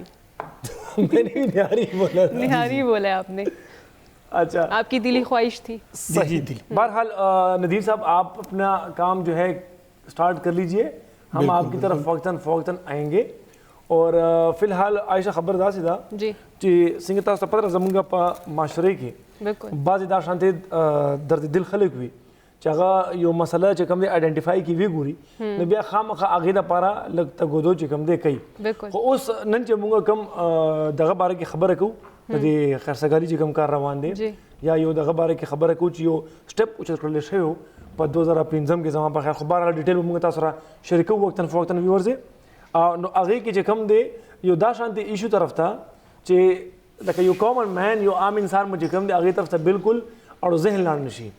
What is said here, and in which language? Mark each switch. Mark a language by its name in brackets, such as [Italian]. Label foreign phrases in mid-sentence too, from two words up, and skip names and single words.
[Urdu] میں نے بھی نہاری بولا نہاری بولا آپ نے. اچھا آپ کی دلی خواہش تھی. صحیح تھی. بہرحال ندیم صاحب آپ اپنا کام جو ہے سٹارٹ کر لیجئے, ہم آپ کی طرف فوقتاً آئیں گے. اور فی الحال عائشہ خبردار سیدھا جی [Pashto] چې څنګه تاسو ته پته زمونږ په معاشره کې بالکل بعضې دا شانتې درد دل خلک وي چې هغه یو مسله چې کوم دی آیډنټیفای کړي وي ګوري نو بیا خامخا هغې دپاره لږ تګودو چې کوم دی کوي. بالکل. خو اوس نن چې مونږ کوم دغه باره کې خبره کوو د دې خرڅګالي چې کوم کار روان دی یا یو دغه باره کې خبره کوو چې یو سټپ اوچت کړلی شوی و په 2015 کې زما په خیال خو بهرحال ډیټیل به مونږ تاسو سره شریکو وقتاً فوقتاً ویورز نو هغې کې چې کوم دی یو دا شانتې ایشو طرف ته چې لکه یو [English] common man [Pashto] یو عام انسان مو چې کوم دی هغې طرف ته بالکل اړو ذهن لاړ نه شي.